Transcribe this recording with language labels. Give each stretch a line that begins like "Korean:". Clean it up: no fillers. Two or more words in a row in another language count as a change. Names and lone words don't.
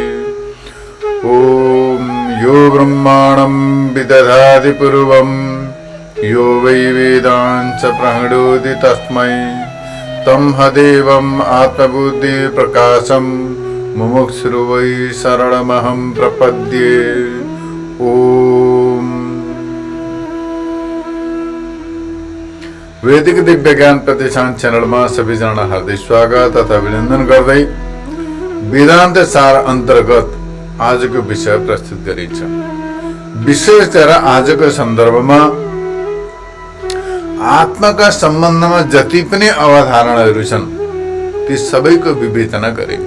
Sanskrit: ओम यो ब्रह्माणं विदधाति पूर्वं यो वै वेदांच प्रणोति तस्मै तं हदेवम् आत्मबुद्धि प्रकाशं मुमुक्षुर् वै शरणमहं प्रपद्ये।
Nepali: ओम वैदिक दिव्य ज्ञान प्रतिष्ठान चैनल में सबैजना हार्दिक स्वागत तथा अभिनंदन गर्दै वेदान्त सार अंतर्गत आज को विषय प्रस्तुत गरिन्छ। विशेष गरेर आजको सन्दर्भमा आत्माका सम्बन्धमा जति पनि अवधारणाहरू छन् ती सबैको विवेचना गरिन्छ।